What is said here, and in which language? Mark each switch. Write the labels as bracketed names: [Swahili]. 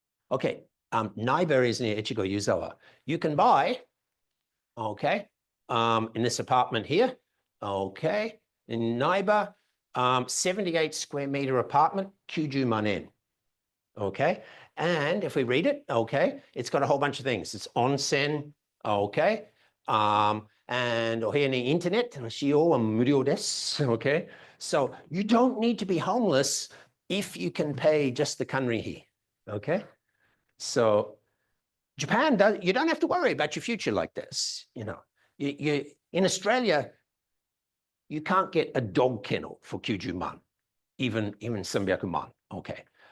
[English] Okay, Naiba is near Echigo Yuzawa. You can buy, okay, in this apartment here, okay, in Naiba, 78 square meter apartment, 90万円. Okay, and if we read it, okay, it's got a whole bunch of things. It's onsen, okay, and [Japanese] お部屋にインターネットの使用は無料です. [English] Okay, so you don't need to be homeless if you can pay just the kanrihi. Okay, so Japan, you don't have to worry about your future like this. You in Australia, you can't get a dog kennel for 90万, even 300万. Okay.